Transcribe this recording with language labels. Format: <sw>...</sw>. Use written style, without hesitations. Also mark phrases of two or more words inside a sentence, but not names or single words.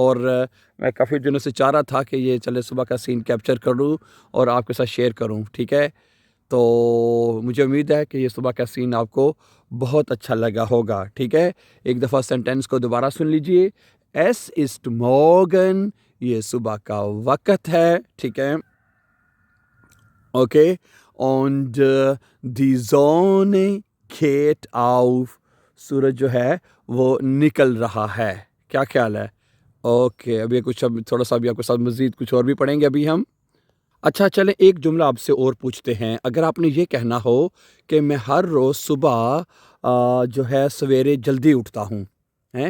<ur>اور میں کافی دنوں سے چاہ رہا تھا کہ یہ چلے صبح کا سین کیپچر کروں اور آپ کے ساتھ شیئر کروں، ٹھیک ہے. تو مجھے امید ہے کہ یہ صبح کا سین آپ کو بہت اچھا لگا ہوگا، ٹھیک ہے. ایک دفعہ سینٹینس کو دوبارہ سن لیجیے,</ur> <de>Es ist Morgen,</de> <ur>یہ صبح کا وقت ہے، ٹھیک ہے. ओके,</ur> <de>und die Sonne geht auf,</de> <ur>سورج جو ہے وہ نکل رہا ہے. کیا خیال ہے? اوکے، ابھی کچھ اب تھوڑا سا ابھی آپ کے ساتھ مزید کچھ اور بھی پڑھیں گے ابھی ہم. اچھا، چلیں ایک جملہ آپ سے اور پوچھتے ہیں. اگر آپ نے یہ کہنا ہو کہ میں ہر روز صبح جو ہے سویرے جلدی اٹھتا ہوں، ہیں?</ur>